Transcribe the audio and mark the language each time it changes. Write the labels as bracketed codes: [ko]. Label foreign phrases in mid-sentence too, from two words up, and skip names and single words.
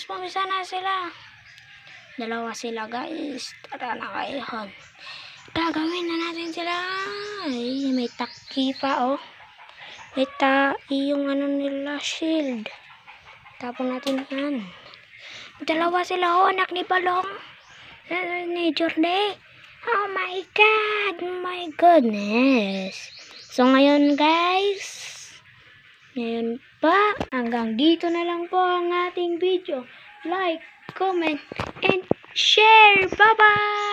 [tl] Pumisa na sila. Dalawa sila guys. Tara na kayo. Gagawin na natin sila. Ay, may taki pa oh. May yung ano nila shield. Tapon natin yan. Dalawa sila oh. Anak ni Balong. [en] Ni Jordan. Oh my god. Oh my goodness. So ngayon guys. [tl] Ngayon pa. Hanggang dito na lang po ang ating video. [en] Like, comment, and share. Bye-bye!